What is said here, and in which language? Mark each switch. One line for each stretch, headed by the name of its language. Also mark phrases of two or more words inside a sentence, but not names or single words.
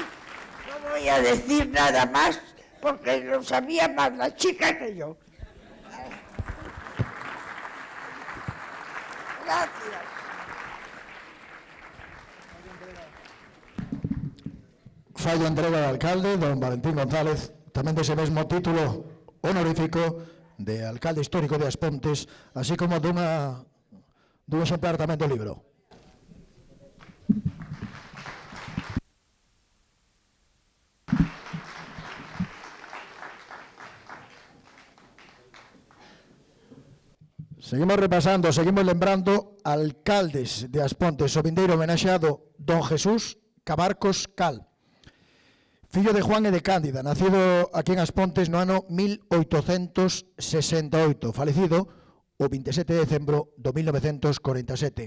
Spanish: No voy a decir nada más, porque lo sabía más la chica que yo. Gracias.
Galician: Falla entrega
Spanish: al alcalde,
Galician: don Valentín González, tamén dese mesmo título honorífico de alcalde histórico de As Pontes, así como dun exemplar tamén do libro. Seguimos repasando, seguimos lembrando alcaldes de As Pontes, o vindeiro homenaxeado don Jesús Cabarcos Cal, fillo de Juan e de Cándida, nacido aquí en As Pontes no ano 1868, falecido o 27 de decembro do 1947.